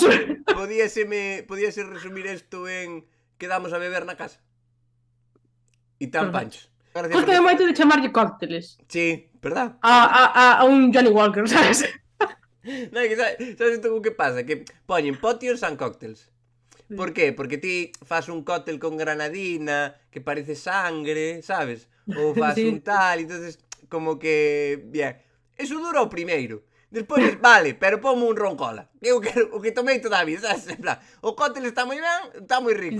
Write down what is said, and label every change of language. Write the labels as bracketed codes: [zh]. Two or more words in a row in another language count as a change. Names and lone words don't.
[gl] Podíase resumir isto en quedamos a beber na casa. E tan panchos. Gostei moito de chamarlle cócteles. [es] Sí, verdad? [gl] A un Johnny Walker, sabes? Non, sabes isto o que pasa? Que poñen [en] potions and cocktails. [es] Por qué? [gl] Porque ti fas un cóctel con granadina que parece sangre, sabes? Ou fas un Sí. [es] tal, entonces como que... Bien. Eso dura [gl] o primeiro. Despois, vale, pero pomo un ron cola. Que eu quero, o que tomei toda a vida, sabes? En plan, o cóctel está moi ben, está moi rico.